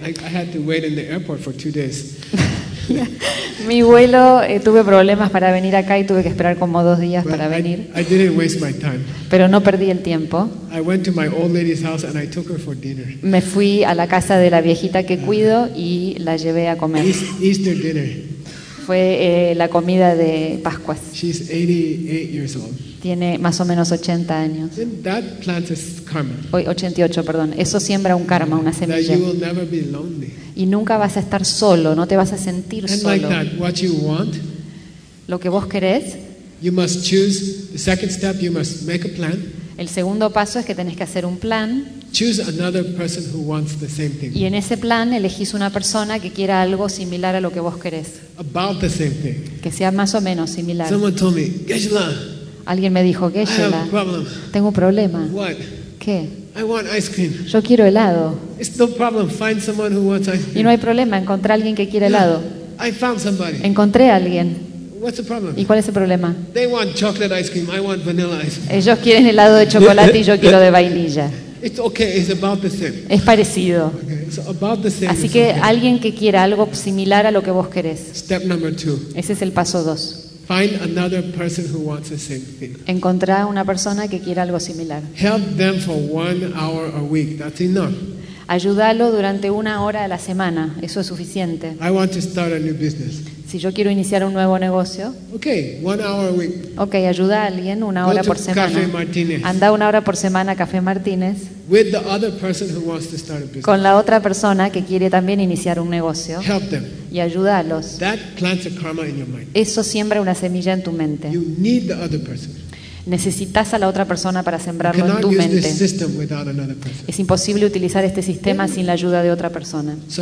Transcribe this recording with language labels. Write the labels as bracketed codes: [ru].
[en] I had to wait in the airport for 2 days. [es] Mi vuelo, tuve problemas para venir acá y tuve que esperar como 2 días para venir. [en] I didn't waste my time. [es] Pero no perdí el tiempo. [en] I went to my old lady's house and I took her for dinner. [es] Me fui a la casa de la viejita que cuido y la llevé a comer. [en] Easter dinner. [es] Fue la comida de Pascuas. [en] She's 88 years old. [es] Tiene más o menos 80 años. [en] Then that plants a karma. [es] 88, perdón. Eso siembra un karma, una semilla. [en] That you will never be lonely. [es] Y nunca vas a estar solo, no te vas a sentir [en] and [es] solo. [en] Like that, what you want, [es] lo que vos querés, [en] you must choose, the second step, you must make a plan. [es] El segundo paso es que tenés que hacer un plan. [en] Choose another person who wants the same thing. [es] Y en ese plan elegís una persona que quiera algo similar a lo que vos querés. [en] About the same thing. [es] Que sea más o menos similar. [en] Someone told me, Geshe-la, [es] alguien me dijo, Geshe-la, tengo un problema. [en] What? [es] ¿Qué? [en] I want ice cream. [es] Yo quiero helado. [en] It's no problem. Find someone who wants ice cream. [es] Y no hay problema, encontré a alguien que quiere helado. [en] I found somebody. [es] Encontré a alguien. [en] What's the problem? [es] ¿Y cuál es el problema? [en] They want chocolate ice cream. I want vanilla ice cream. [es] Ellos quieren helado de chocolate y yo quiero de vainilla. [en] It's okay. It's about the same. [es] Es parecido. [en] Okay. It's about the same. [es] Así que okay. Alguien que quiera algo similar a lo que vos querés. [en] Step number two. [es] Ese es el paso dos. [en] Find another person who wants the same thing. [es] Encontrá una persona que quiera algo similar. [en] Help them for 1 hour a week. That's enough. [es] Ayúdalo durante 1 hora a la semana. Eso es suficiente. [en] I want to start a new business. [es] Si yo quiero iniciar un nuevo negocio, [en] okay, 1 hour a week. [es] Okay, ayuda a alguien 1 hora por semana. [en] Go to Café Martínez. [es] Anda 1 hora por semana a Café Martínez. [en] With the other person who wants to start a business. [es] Con la otra persona que quiere también iniciar un negocio. [en] Help them. [es] Y ayúdalos. [en] That plants a karma in your mind. [es] Eso siembra una semilla en tu mente. [en] You need the other person. [es] Necesitas a la otra persona para sembrarlo en tu mente. Es imposible utilizar este sistema sin la ayuda de otra persona.